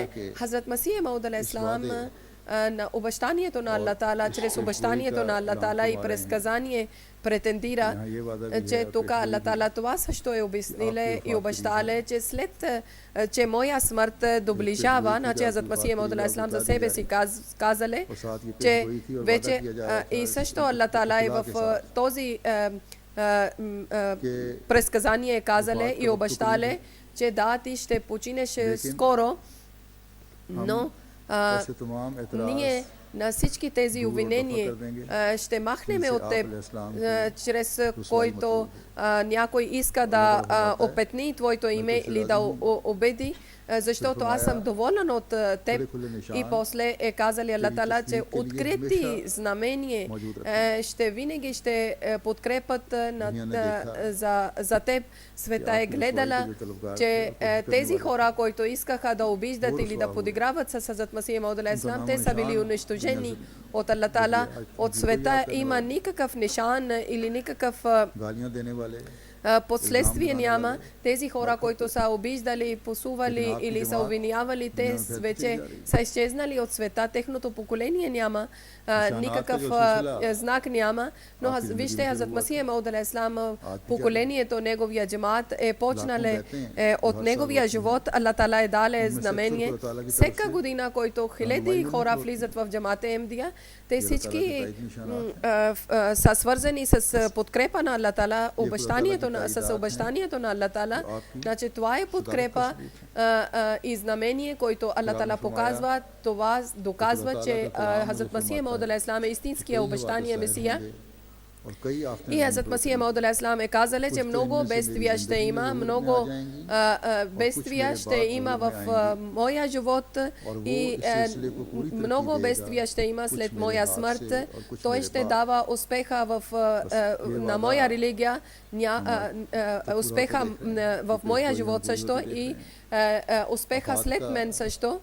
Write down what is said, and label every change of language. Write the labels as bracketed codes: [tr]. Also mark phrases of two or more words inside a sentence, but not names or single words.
[bg] Хазрат Масих Мауд алейхиссалам на обещанието на Аллах Таала, чрез обещанието на Аллах Таала и предсказание претендира, че тук Аллах Таала това също е обяснил и обещал, че след че моя смърт доближава, значи Хазрат Масих Мауд алейхиссалам за себе си казале, че вече и също Аллах Таала е в този предсказание казале и обещале, че да, ти ще починеш скоро, но [hi] ऐसे तमाम [bg] ние на всички тези обвинения ще махнем от теб, чрез който някой иска да опетни твоето име или да обиди, защото аз съм доволен от теб. И после е казали Аллах Таала, че открити знамения ще винаги ще подкрепят за теб. Света е гледала, че тези хора, които искаха да обиждат или да подиграват с Хазрат Масих Мауд [ar] عليه السلام, [bg] те са били унищожени от Аллах Таала. От света има никакъв нишан или никакъв последствие няма. Тези хора, които са обиждали, посували или са обвинявали, те вече са изчезнали от света. Техното поколение няма, никакъв знак няма. Но вижте, Хазрат Масих Мауд [ar] عليه السلام, [bg] поколението, неговия джамаат е почнале от неговия живот. Аллах Таала е дале знамение. Всяка година, който хиляди хора влизат в джамаат Ахмадия, те всички са свързани с подкрепа на Аллах Таала, с обещанието на Аллах Таала. Значи това е подкрепа и знамение, което Аллах Таала показва. Това доказва, че Хазрат Масих Мауд [ar] عليه السلام [bg] е истинския обещания Месия. И Хазрат Масих Мауд [ar] عليه السلام [bg] е казали, че много бедствия ще има, много бедствия ще има в моя живот и много бедствия ще има след моя смърт. Той ще дава успеха на моя религия, успеха в моя живот също и успеха след мен също.